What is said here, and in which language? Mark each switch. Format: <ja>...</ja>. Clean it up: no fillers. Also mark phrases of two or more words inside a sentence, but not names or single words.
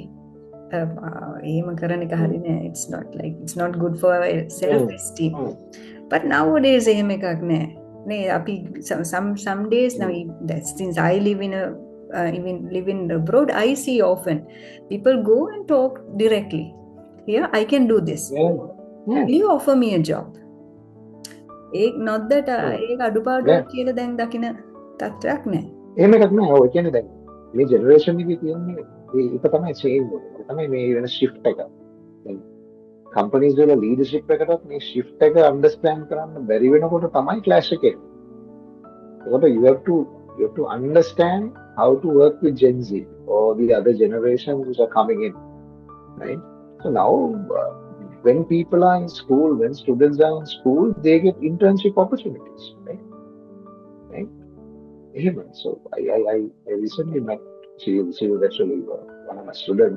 <si>එහෙම කරන එක හරි නෑ.</si> <en>It's not good for self esteem. But nowadays</en> <si>එහෙම එකක් නෑ. නේ අපි</si> <en>some days now, since I live in abroad, I see often people go and talk directly. Here I can do this. Will you offer me a job? Not that</en> <si>ඒක අඩුපාඩුවක් කියලා දැන් දකින තත්ත්වයක් නෑ. එහෙම එකක් නෑ. ඔය කියන්නේ දැන් මේ ජෙනරේෂන් එකේ තියෙන්නේ ඒක තමයි චේන්ජ් එක. තමයි මේ වෙන shift එක. දැන් companies වල leadership එකටත් මේ shift එක understand කරන්න බැරි වෙනකොට තමයි clash එක එන්නේ.</si> <en>ඒකට you have to understand how to work with Gen Z or the other generations which are coming in, right? So now when people are in school, when students are in school, they get internship opportunities, right? So I recently met, she was actually one of my students.</en>